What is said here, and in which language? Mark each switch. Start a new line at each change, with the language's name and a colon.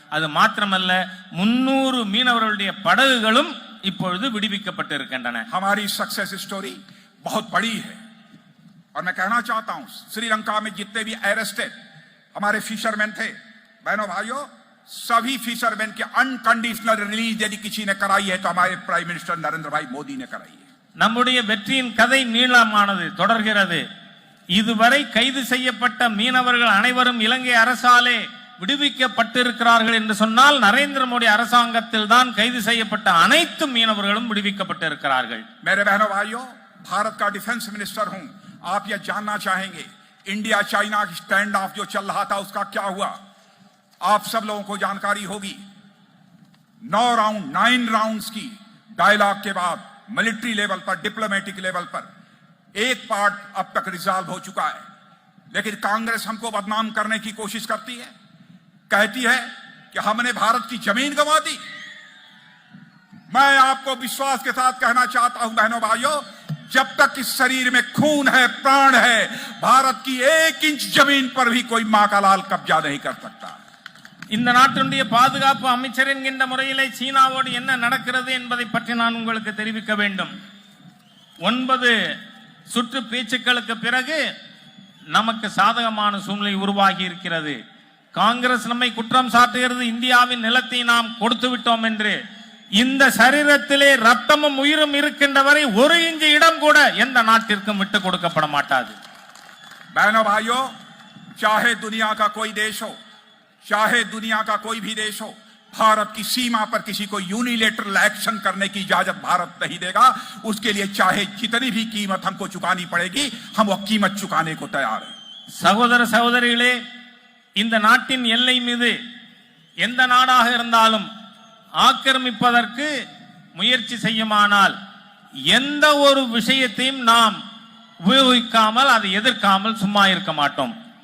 Tamil: அது மாத்திரமல்ல 300 மீனவர்களுடைய படகுகளும் இப்பொழுது விடுவிக்கப்பட்டு இருக்கின்றன.
Hindi: हमारी सक्सेस स्टोरी बहुत बड़ी है और मैं कहना चाहता हूं श्रीलंका में जितने भी अरेस्टेड हमारे फिशरमैन थे, बहनों भाइयों, सभी फिशरमैन के
English: unconditional release
Hindi: यदि किसी ने कराई है तो हमारे प्राइम मिनिस्टर नरेंद्र भाई मोदी ने कराई है.
Tamil: நம்முடைய வெற்றியின் கதை நீளமானது தொடர்கிறது. இதுவரை கைது செய்யப்பட்ட மீனவர்கள் அனைவரும் இலங்கை அரசாலே விடுவிக்கப்பட்டிருக்கிறார்கள் என்று சொன்னால் நரேந்திர மோடி அரசாங்கத்தில் தான் கைது செய்யப்பட்ட அனைத்து மீனவர்களும் விடுவிக்கப்பட்டிருக்கிறார்கள்.
Hindi: मेरे बहनों भाइयों, भारत का डिफेंस मिनिस्टर हूं. आप यह जानना चाहेंगे
English: India China stand off
Hindi: जो चल रहा था उसका क्या हुआ. आप सब लोगों को जानकारी होगी. 9 राउंड्स की डायलॉग के बाद मिलिट्री लेवल पर डिप्लोमेटिक लेवल पर एक पार्ट अब तक रिजॉल्व हो चुका है. लेकिन कांग्रेस हमको बदनाम करने की कोशिश करती है. कहती है कि हमने भारत की जमीन गंवा दी. मैं आपको विश्वास के साथ कहना चाहता हूं बहनों भाइयों, जब तक इस शरीर में खून है, प्राण है, भारत की 1 इंच जमीन पर भी कोई मां का लाल कब्जा नहीं कर सकता.
Tamil: இந்த நாட்டினுடைய பாதுகாப்பு அமைச்சர் என்கின்ற முறையிலே சீனாவோடு என்ன நடக்கிறது என்பதை பற்றி நான் உங்களுக்கு தெரிவிக்க வேண்டும். 9 சுற்று பேச்சுக்களுக்கு பிறகு நமக்கு சாதகமான சூழ்நிலை உருவாகி இருக்கிறது. காங்கிரஸ் நம்மை குற்றம் சாட்டுகிறது, இந்தியாவின் நிலத்தை நாம் கொடுத்து விட்டோம் என்று. இந்த சரீரத்திலே ரத்தமும் உயிரும் இருக்கின்ற வரை ஒரு இன்ச்சு இடம் கூட எந்த நாட்டிற்கும் விட்டு கொடுக்கப்பட மாட்டாது.
Hindi: बहनों भाइयों, चाहे दुनिया का कोई देश हो, चाहे दुनिया का कोई भी देश हो, भारत की सीमा पर किसी को
English: unilateral action
Hindi: करने की इजाजत भारत नहीं देगा. उसके लिए चाहे जितनी भी कीमत हमको चुकानी पड़ेगी, हम वो कीमत चुकाने को तैयार हैं.
Tamil: சகோதர சகோதரிகளே, இந்த நாட்டின் எல்லை மீது எந்த நாடாக இருந்தாலும் ஆக்கிரமிப்பதற்கு முயற்சி செய்யுமானால் எந்த ஒரு விஷயத்தையும் நாம் உபயோகிக்காமல் அதை எதிர்க்காமல் சும்மா இருக்க மாட்டோம்.